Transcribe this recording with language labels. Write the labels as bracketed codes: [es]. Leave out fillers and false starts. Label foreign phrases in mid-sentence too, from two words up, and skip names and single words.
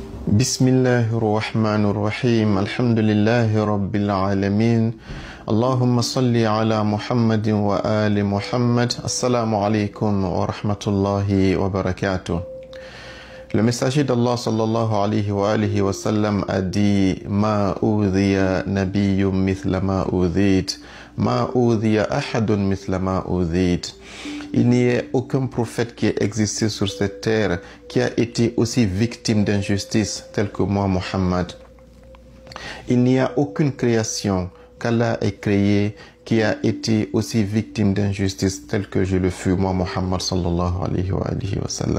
[ar] بسم الله الرحمن الرحيم. الحمد لله رب العالمين. اللهم صل على محمد وآل محمد. السلام عليكم ورحمة الله وبركاته. [fr] Le messager d'Allah [ar] صلى الله عليه وسلم [fr] a dit: [ar] ما أوذي نبي مثل ما أوذيت، ما أوذي أحد مثل ما أوذيت. [fr] Il n'y a aucun prophète qui ait existé sur cette terre qui a été aussi victime d'injustice tel que moi, Muhammad. Il n'y a aucune création qu'Allah ait créée qui a été aussi victime d'injustice telle que je le fus, moi, Muhammad [ar] صلى الله عليه وسلم.